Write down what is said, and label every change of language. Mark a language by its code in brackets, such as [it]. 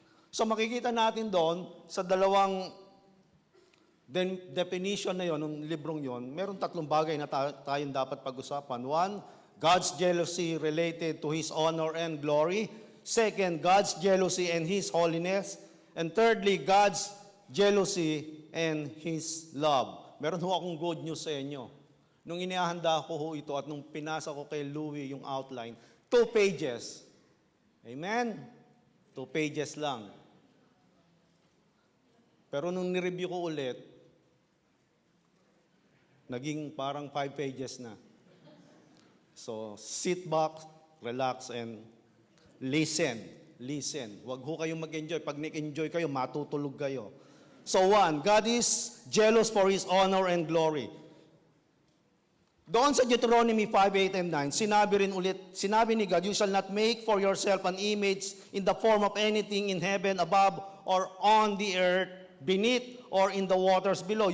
[tl] So makikita natin doon sa dalawang definition na yon, ng librong yon, meron tatlong bagay na tayong dapat pag-usapan. [en] One, God's jealousy related to His honor and glory. Second, God's jealousy and His holiness. And thirdly, God's jealousy and His love. [tl] Meron ho akong good news sa inyo. Nung inihahanda ko ho ito at nung pinasa ko kay Louie yung outline, 2 pages. Amen? 2 pages lang. Pero nung nireview ko ulit, naging parang 5 pages na. [en] So, sit back, relax, and listen. Listen. [tl] Huwag ho kayong mag-enjoy. Pag nag-enjoy kayo, matutulog kayo. [en] So one, God is jealous for His honor and glory. [tl] Doon sa Deuteronomy 5:8 and 9, sinabi ni God, [en] you shall not make for yourself an image in the form of anything in heaven above or on the earth beneath or in the waters below.